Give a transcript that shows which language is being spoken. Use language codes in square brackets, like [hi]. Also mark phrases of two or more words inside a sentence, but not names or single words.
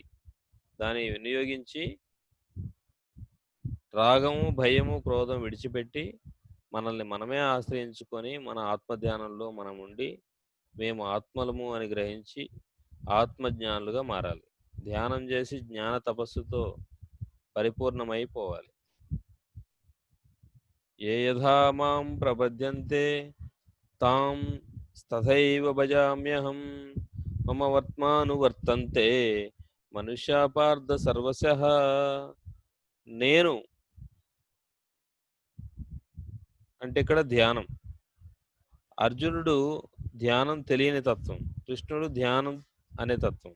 [te] దాన్ని వినియోగించి రాగము భయము క్రోధం విడిచిపెట్టి మనల్ని మనమే ఆశ్రయించుకొని మన ఆత్మధ్యానంలో మనం ఉండి మేము ఆత్మలము అని గ్రహించి ఆత్మజ్ఞానులుగా మారాలి. ధ్యానం చేసి జ్ఞాన తపస్సుతో పరిపూర్ణమైపోవాలి. [sa] ఏ యథా మాం ప్రపద్యంతే తాం తథైవ భజామ్యహం మమ వర్త్మానువర్తంతే మనుష్యా పార్థ సర్వశః. [te] నేను అంటే ఇక్కడ ధ్యానం. అర్జునుడు ధ్యానం తెలియని తత్వం, కృష్ణుడు ధ్యానం అనే తత్వం.